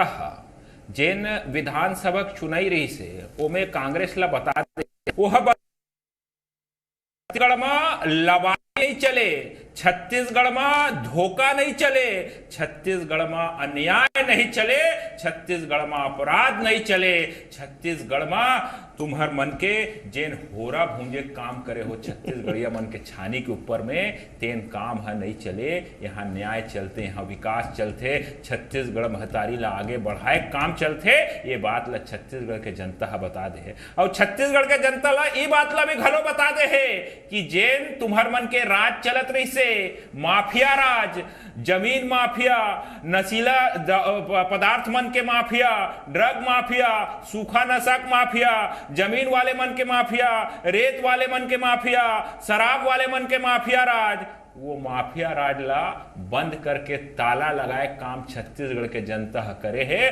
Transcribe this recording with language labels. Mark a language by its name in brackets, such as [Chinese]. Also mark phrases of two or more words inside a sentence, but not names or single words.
[Chhattisgarhi] हा जेन विधानसभा चुनाई रही से ओमे कांग्रेस ला बता दे, वो छत्तीसगढ़ में लवा नहीं चले, छत्तीसगढ़ में धोखा नहीं चले, छत्तीसगढ़ में अन्याय नहीं चले, छत्तीसगढ़ में अपराध नहीं चले, छत्तीसगढ़ में तुम्हार मन के जेन होरा भूंजे काम करे हो छत्तीसगढ़िया मन के छानी के ऊपर में तेन काम है नहीं चले। यहाँ न्याय चलते, यहाँ विकास चलते, छत्तीसगढ़ महतारी ला आगे बढ़ाए काम चलते। ये बात ला छत्तीसगढ़ के जनता है बता दे है, और छत्तीसगढ़ के जनता ला ये बात ला भी घलो बता दे है कि जेन तुम्हार मन के राज चलत रही से, माफिया राज, जमीन माफिया, नशीला पदार्थ मन के माफिया, ड्रग माफिया, सूखा नशक माफिया, जमीन वाले मन के माफिया, रेत वाले मन के माफिया, शराब वाले मन के माफिया राज, वो माफिया राज ला बंद करके ताला लगाए काम छत्तीसगढ़ के जनता करे है।